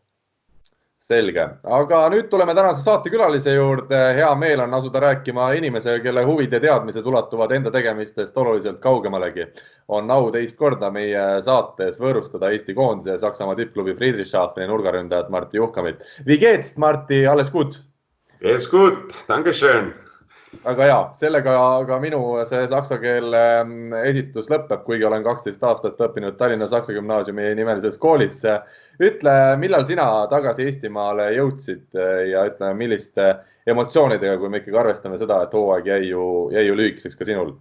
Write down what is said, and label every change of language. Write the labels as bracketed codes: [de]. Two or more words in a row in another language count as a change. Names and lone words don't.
[et] Selge, aga nüüd tuleme tänase saatekülalise juurde. Hea meel on asuda rääkima inimesega, kelle huvid ja teadmised ulatuvad enda tegemistest oluliselt kaugemalegi. On au teist korda meie saates võõrustada Eesti koondise ja Saksamaa tippklubi Friedrichshafeni nurgaründajat Martti Juhkamit. [de] Wie geht's, Martti, alles gut? Geht's gut, danke schön. [et] Aga jaa, sellega aga minu see saksa keele esitus lõpeb, kuigi olen 12 aastat õppinud Tallinna Saksa Gümnaasiumi nimelises koolis. Ütle, millal sina tagasi Eestimaale jõudsid ja ütle, milliste emotsioonidega, kui me ikkagi arvestame seda, et hooaeg jäi ju lühikeseks ka sinul?